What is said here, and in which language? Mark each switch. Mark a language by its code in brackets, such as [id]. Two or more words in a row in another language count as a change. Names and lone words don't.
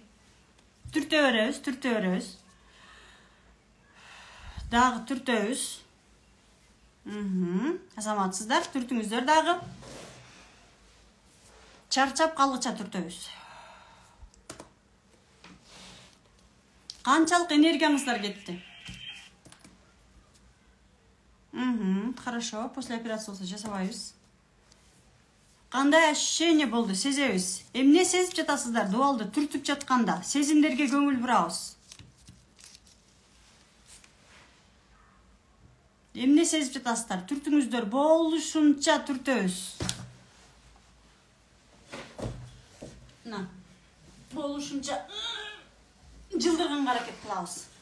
[ky] Түртөбүз. Дагы түртөбүз. Азаматсыздар, түртүңүздөр дагы. Чарчап калгыча түртөбүз. Канчалык энергияңыздар кетти? Хорошо, [ru] после операции [ky] болсо жасабайбыз. Кандай ощущение болду? Сезебиз. Эмне сезип жатасыздар? Дуалды түртүп жатканда сезимдерге көңүл бурабыз. Эмне сезип жатасыздар? Түртүңүздөр, болушунча түртөбүз. Болушунча жылдырганга аракет кылабыз.